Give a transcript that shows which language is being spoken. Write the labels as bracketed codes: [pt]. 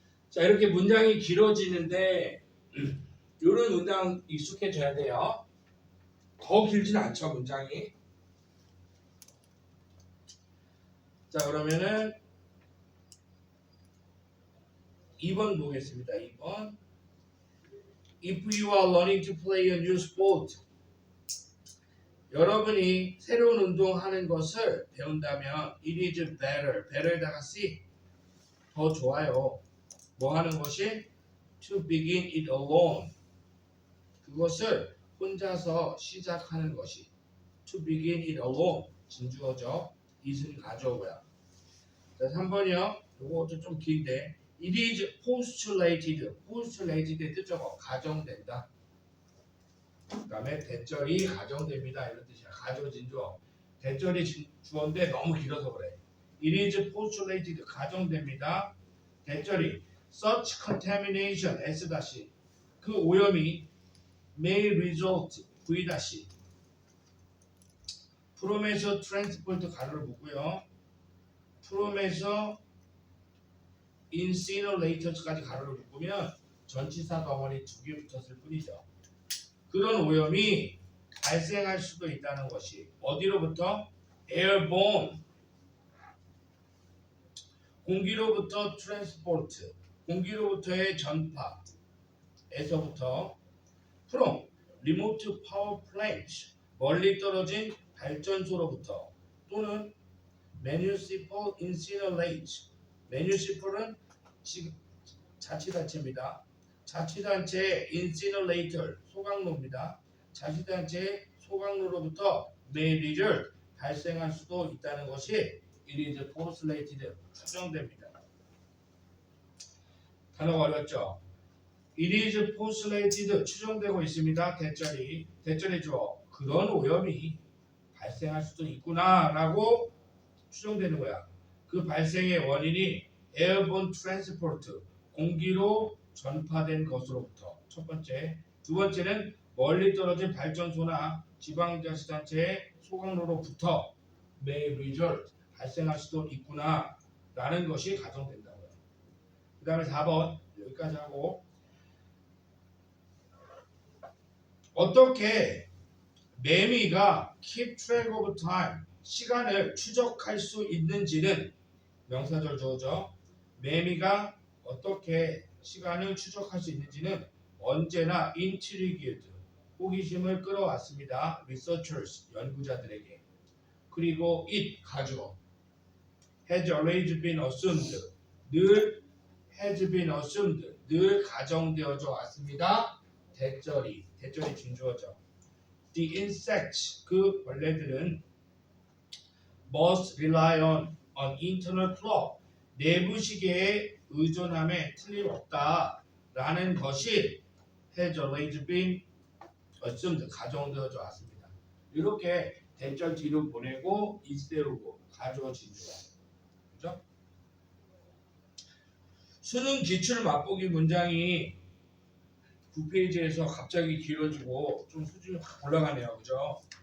[ko] 자, 이렇게 문장이 길어지는데 이런 문장 익숙해져야 돼요. 더 길지는 않죠, 문장이. 자, 그러면은 2번 보겠습니다. 2번. [en] If you are learning to play a new sport, [ko] 여러분이 새로운 운동하는 것을 배운다면 [en] it is better, better에다가 C, 더 좋아요. [ko] 뭐 하는 것이? [en] To begin it alone, [ko] 그것을 혼자서 시작하는 것이. [en] To begin it alone, [ko] 진주어죠. it은 가져오고요. 자, 3번이요. 요것도 좀 긴데 [en] it is postulated, [ko] postulated의 뜻적어 가정된다. 그 다음에 대절이 가정됩니다, 이런 뜻이야. 가져진주어. 대절이 주어인데 너무 길어서 그래. [en] It is postulated, [ko] 가정됩니다. 대절이 such contamination, S- 그 오염이 may result, V- from에서 transport 가로를 묶고요. from에서 incinerators,까지 가로를 묶으면 전치사 덩어리 2개 붙었을 뿐이죠. 그런 오염이 발생할 수도 있다는 것이 어디로부터? airborne, 공기로부터 transport, 공기로부터의 전파에서부터 from remote power plant, 멀리 떨어진 발전소로부터 또는 municipal incinerate, municipal은 자치단체입니다. 자치단체의 incinerator, 소각로입니다. 자치단체의 소각로로부터 may result, 발생할 수도 있다는 것이 [en] it is postulated, [ko] 추정됩니다. 단어가 어렵죠? [en] It is postulated, [ko] 추정되고 있습니다. 대절이 주어. 그런 오염이 발생할 수도 있구나 라고 추정되는 거야. 그 발생의 원인이 airborne transport, 공기로 전파된 것으로부터 첫 번째. 두 번째는 멀리 떨어진 발전소나 지방자치단체의 소각로로부터 may result, 발생할 수도 있구나 라는 것이 가정된다고요. 그 다음에 4번 여기까지 하고, 어떻게 매미가 keep track of time, 시간을 추적할 수 있는지는 명사절 주어죠. 매미가 어떻게 시간을 추적할 수 있는지는 언제나 intrigued, 호기심을 끌어왔습니다. researchers, 연구자들에게. 그리고 it, 가주어. [en] has always been assumed, 늘 has been assumed, [ko] 늘 가정되어져 왔습니다. 대절이 진주어죠. [en] The insects, [ko] 그 벌레들은 [en] must rely on internal clock, [ko] 내부 시계에 의존함에 틀림없다 라는 것이 [en] has always been assumed, 가정되어져 왔습니다. [ko] 이렇게 대절 뒤로 보내고 이대로고 가주어 진주어. 그죠? 수능 기출 맛보기 문장이 9페이지에서 갑자기 길어지고 좀 수준이 확 올라가네요. 그죠?